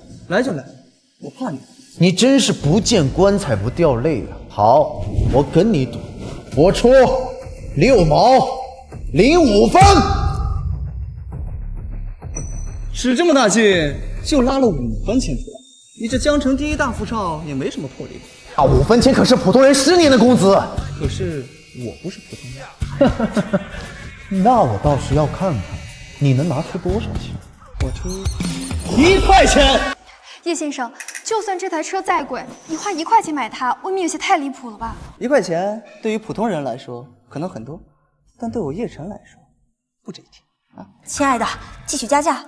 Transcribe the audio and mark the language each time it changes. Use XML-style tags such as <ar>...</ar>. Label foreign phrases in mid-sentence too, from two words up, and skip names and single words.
<zh>來就來，我怕你。你真是不見棺材不掉淚啊！好，我跟你賭，我出6毛05分。使這麼大勁，就拉了5分錢出來。你這江城第一大富少也沒什麼魄力。啊，5分錢可是普通人10年的工資。可是我不是普通人。那我倒是要看看你能拿出多少錢。我出1塊錢。葉先生，就算這台車再貴，你花1塊錢買它，未免有些太離譜了吧？1塊錢對於普通人來說可能很多，但對我葉晨來說不值一提啊。親愛的，繼續加價。</zh>